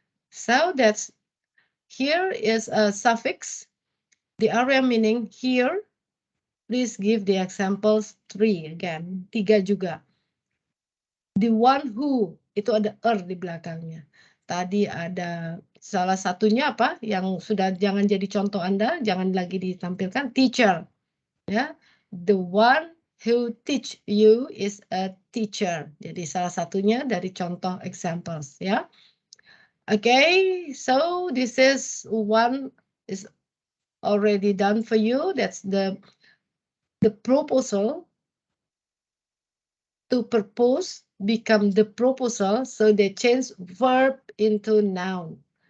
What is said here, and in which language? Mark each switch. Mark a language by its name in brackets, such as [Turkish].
[English] So that's here is a suffix. The area meaning here. Please give the examples 3 again. [Indonesian] 3 juga. The one who itu ada di belakangnya. Tadi ada salah satunya apa yang sudah jangan jadi contoh Anda, jangan lagi ditampilkan teacher. Ya. [English] The one who teach you is a teacher. [Indonesian] Jadi salah satunya dari contoh examples ya. [English] Okay, so this is one is already done for you. That's the proposal. To propose become the proposal, so they change verb into noun.